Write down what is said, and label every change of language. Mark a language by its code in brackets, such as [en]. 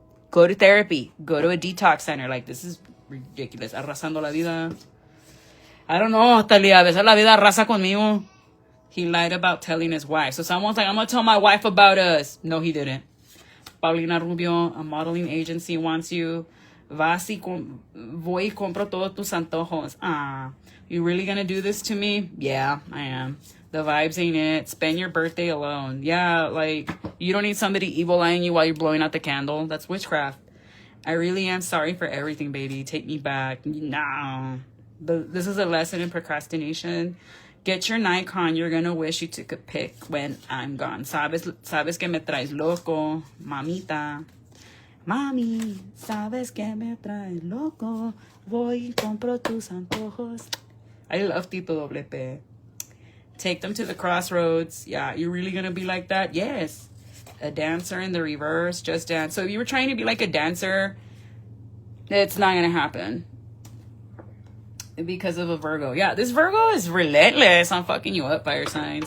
[en] Go to therapy. Go to a detox center. Like, this is ridiculous. [es] Arrasando la vida. [en] I don't know, Talia. [es] A veces la vida arrasa conmigo. [en] He lied about telling his wife. So someone's like, I'm going to tell my wife about us. No, he didn't. Paulina Rubio, a modeling agency, wants you. [es] Vas y voy y compro todos tus antojos. [en] You really going to do this to me? Yeah, I am. The vibes ain't it. Spend your birthday alone. Yeah, like, you don't need somebody evil eyeing you while you're blowing out the candle. That's witchcraft. I really am sorry for everything, baby. Take me back. No. This is a lesson in procrastination. Get your Nikon. You're going to wish you took a pic when I'm gone. [es] Sabes que me traes loco, mamita. Mami, sabes que me traes loco. Voy y compro tus antojos. [en] I love Tito Doble P. Take them to the crossroads. Yeah, you're really going to be like that? Yes. A dancer in the reverse. Just dance. So if you were trying to be like a dancer, it's not going to happen. Because of a Virgo. Yeah, this Virgo is relentless on fucking you up, fire sign.